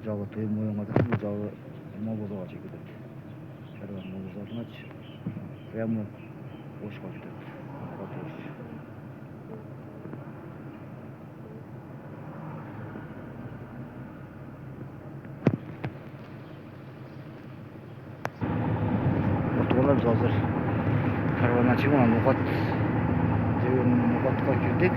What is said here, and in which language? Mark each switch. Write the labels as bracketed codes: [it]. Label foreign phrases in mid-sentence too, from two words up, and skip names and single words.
[ko] 그 모양마다 모자 모자 가지고 저런 모자 같이 그냥 [tr] hoş vakit. Kapatıyoruz. Otolarımız hazır. Karavana çıkmadan Nukat Nukat'a girdik.